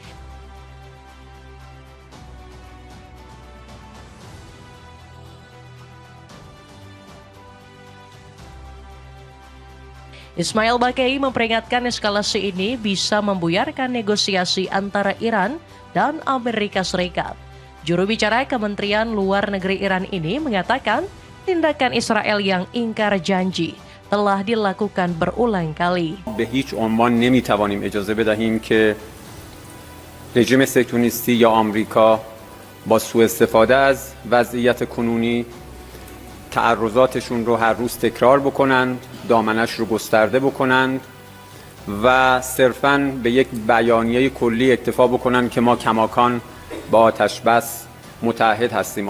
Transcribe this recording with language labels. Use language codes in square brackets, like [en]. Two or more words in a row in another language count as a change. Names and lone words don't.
[id] Ismail Baqai memperingatkan eskalasi ini bisa membuyarkan negosiasi antara Iran dan Amerika Serikat. Juru bicara Kementerian Luar Negeri Iran ini mengatakan tindakan Israel yang ingkar janji telah dilakukan berulang kali. [fa] به هیچ عنوان نمیتوانیم اجازه بدهیم که رژیم صهیونیستی یا آمریکا با سوء استفاده از وضعیت کنونی تعرضاتشون رو هر روز تکرار بکنند، دامنش رو گسترده بکنند و صرفاً به یک بیانیه کلی اکتفا بکنند که ما کماکان با آتش بس متحد هستیم.